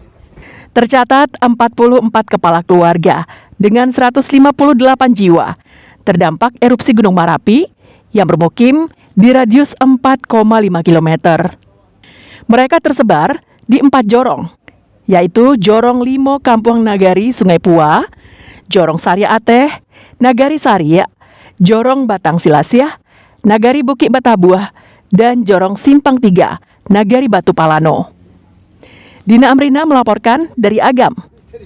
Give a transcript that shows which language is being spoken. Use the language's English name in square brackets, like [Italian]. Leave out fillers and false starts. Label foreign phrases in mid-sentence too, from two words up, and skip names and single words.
[Indonesian] Tercatat 44 kepala keluarga dengan 158 jiwa terdampak erupsi Gunung Merapi yang bermukim di radius 4,5 km. Mereka tersebar di 4 jorong, yaitu Jorong Limo Kampung Nagari Sungai Pua, Jorong Sarya Ateh, Nagari Sarya, Jorong Batang Silasyah, Nagari Bukit Batabuah, dan Jorong Simpang 3, Nagari Batu Palano. Dina Amrina melaporkan dari Agam.